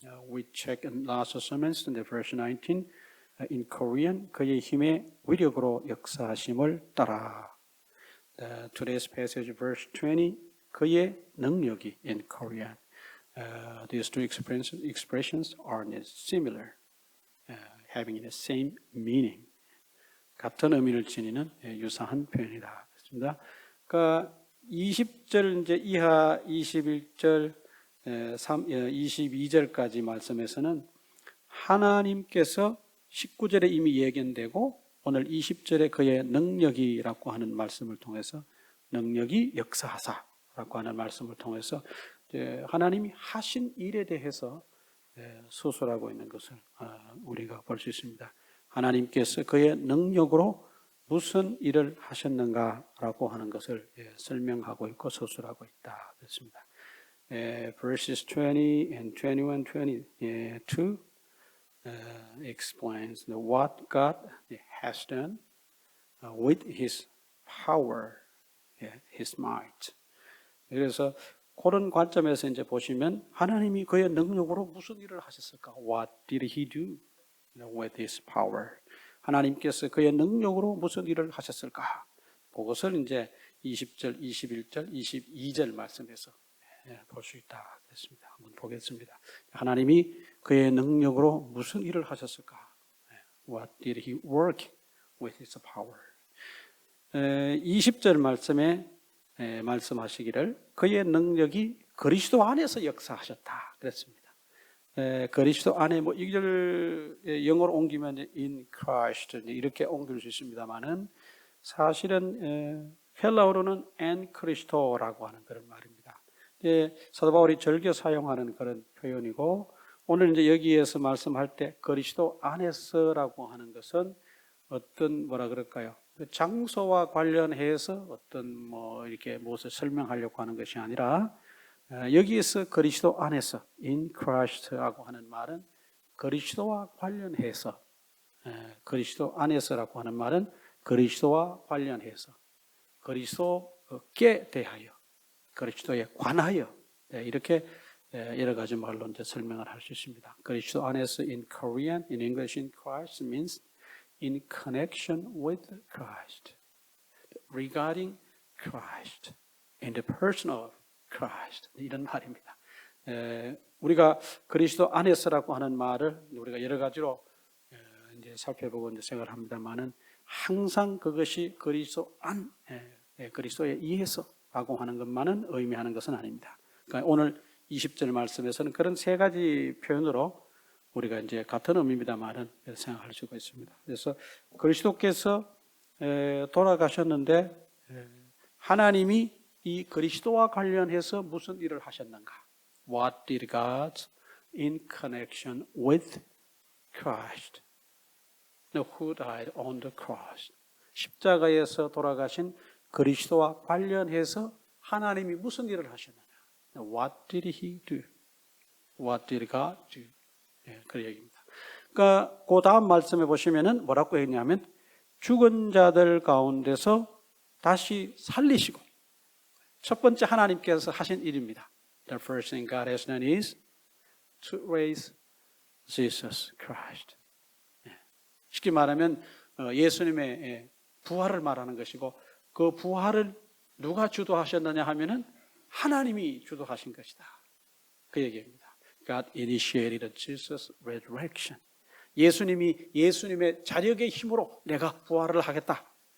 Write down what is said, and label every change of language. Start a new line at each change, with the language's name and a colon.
English: We check in last sermons in the verse 19 in Korean,
Korean: 그의 힘의 위력으로 역사하심을 따라.
English: Today's passage verse 20,
Korean: 그의 능력이
English: in Korean. These two expressions are similar, having the same meaning.
Korean: 같은 의미를 지니는 유사한 표현이다. 그렇습니다. 그러니까 20절 이제 이하 21절 22절까지 말씀에서는 하나님께서 19절에 이미 예견되고 오늘 20절에 그의 능력이라고 하는 말씀을 통해서 능력이 역사하사라고 하는 말씀을 통해서 하나님이 하신 일에 대해서 수술하고 있는 것을 우리가 볼 수 있습니다. 하나님께서 그의 능력으로 무슨 일을 하셨는가라고 하는 것을 설명하고 있고 서술하고 있다. 그렇습니다.
English: Verses 20 and 21, 22 explains what God has done with His power, His might.
Korean: 그래서 그런 관점에서 이제 보시면 하나님이 그의 능력으로 무슨 일을 하셨을까?
English: What did He do with His power?
Korean: 하나님께서 그의 능력으로 무슨 일을 하셨을까? 그것을 이제 20절, 21절, 22절 말씀에서 볼 수 있다. 그랬습니다. 한번 보겠습니다. 하나님이 그의 능력으로 무슨 일을 하셨을까?
English: What did He work with His power?
Korean: 20절 말씀에 말씀하시기를 그의 능력이 그리스도 안에서 역사하셨다. 그랬습니다. 그리스도 안에 이걸 영어로 옮기면
English: in Christ
Korean: 이렇게 옮길 수 있습니다만은 사실은 헬라어로는 en Christo라고 하는 그런 말입니다. 사도 바울이 즐겨 사용하는 그런 표현이고 오늘 이제 여기에서 말씀할 때 그리스도 안에서라고 하는 것은 어떤 뭐라 그럴까요? 장소와 관련해서 어떤 이렇게 무엇을 설명하려고 하는 것이 아니라 여기에서 그리스도 안에서
English: in Christ
Korean: 라고 하는 말은 그리스도와 관련해서 그리스도 안에서라고 하는 말은 그리스도와 관련해서 그리스도께 대하여 그리스도에 관하여 이렇게 여러 가지 말로 이제 설명을 할 수 있습니다. 그리스도 안에서
English: in Korean, in English in Christ means in connection with Christ, regarding Christ, in the person of Christ
Korean: 이런 말입니다. 우리가 그리스도 안에서라고 하는 말을 우리가 여러 가지로 이제 살펴보고 이제 생각을 합니다만은 항상 그것이 그리스도 그리스도에 의해서라고 하는 것만은 의미하는 것은 아닙니다. 그러니까 오늘 20절 말씀에서는 그런 세 가지 표현으로 우리가 이제 같은 의미입니다만은 생각할 수가 있습니다. 그래서 그리스도께서 돌아가셨는데 하나님이 이 그리스도와 관련해서 무슨 일을 하셨는가?
English: What did God in connection with Christ? Who died on the cross?
Korean: 십자가에서 돌아가신 그리스도와 관련해서 하나님이 무슨 일을 하셨느냐?
English: What did he do? What did God do?
Korean: 그 얘기입니다. 그러니까 그 다음 말씀에 보시면은 뭐라고 했냐면 죽은 자들 가운데서 다시 살리시고 첫 번째 하나님께서 하신 일입니다.
English: The first thing God has done is to raise Jesus Christ.
Korean: 쉽게 말하면 예수님의 부활을 말하는 것이고 그 부활을 누가 주도하셨느냐 하면은 하나님이 주도하신 것이다. 그 얘기입니다.
English: God initiated Jesus' resurrection.
Korean: 예수님이 예수님의 자력의 힘으로 내가 부활을 하겠다.